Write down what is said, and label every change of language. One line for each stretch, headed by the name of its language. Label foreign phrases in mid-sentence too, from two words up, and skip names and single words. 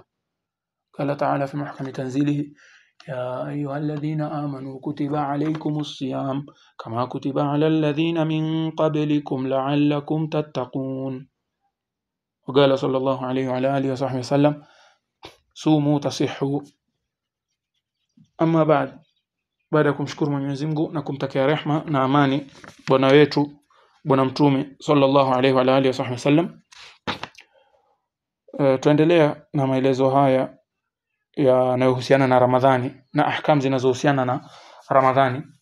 Arabic: قال تعالى في محكم تنزيله: يا أيها الذين آمنوا كتب عليكم الصيام كما كتب على الذين من قبلكم لعلكم تتقون. وقال صلى الله عليه وعلى آله وصحبه وسلم: صوموا تصحوا.
Swahili: Amma baada ya kumshukuru Mwenyezi Mungu na kumtakia rehma na amani bwana wetu bwana mtume
Arabic: صلى الله عليه وعلى آله وسلم,
Swahili: tuendelea na maelezo haya yanayohusiana na Ramadhani na ahkam zinazohusiana na Ramadhani.